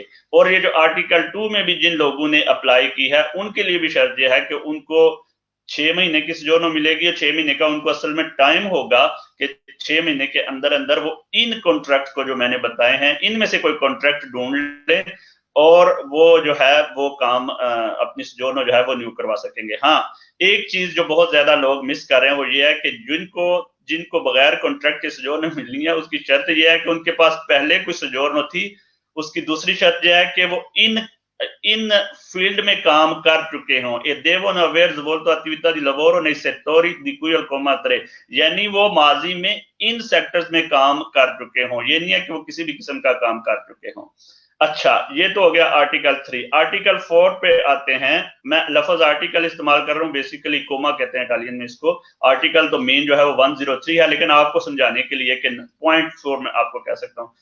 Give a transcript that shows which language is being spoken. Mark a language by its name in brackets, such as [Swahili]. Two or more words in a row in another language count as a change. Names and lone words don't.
[Urdu] اور یہ جو آرٹیکل 2 میں بھی جن لوگوں نے اپلائی کی ہے ان کے لیے بھی شرط یہ ہے کہ ان کو 6 مہینے کی سوجورنو ملے گی، اور 6 مہینے کا ان کو اصل میں ٹائم ہوگا کہ 6 مہینے کے اندر اندر وہ ان کانٹریکٹ کو جو میں نے بتائے ہیں ان میں سے کوئی کانٹریکٹ ڈھونڈ لے اور وہ جو ہے وہ کام اپنی سوجورنو جو ہے وہ نیو کروا سکیں گے. ہاں، ایک چیز جو بہت زیادہ لوگ مس کر رہے ہیں وہ یہ ہے کہ جن کو بغیر کانٹریکٹ کے سوجورنو ملنی ہے اس کی شرط یہ ہے کہ ان کے پاس پہلے کوئی سوجورنو تھی. اس کی دوسری شرط یہ ہے کہ وہ ان [English] in field [Urdu] میں کام کر چکے ہوں, [Italian] e devono aver svolto attività di lavoro nei settori di cui al comma 3, [Urdu] یعنی وہ ماضی میں ان سیکٹرز میں کام کر چکے ہوں، یہ نہیں ہے کہ وہ کسی بھی قسم کا کام کر چکے ہوں. اچھا، یہ تو ہو گیا آرٹیکل 3. آرٹیکل 4 پہ آتے ہیں. میں لفظ آرٹیکل استعمال کر رہا ہوں، بیسکلی کوما کہتے ہیں اٹالین میں اس کو. آرٹیکل تو مین جو ہے وہ 103 ہے، لیکن آپ کو سمجھانے کے لیے کہ پوائنٹ 4 میں آپ کو کہہ سکتا ہوں.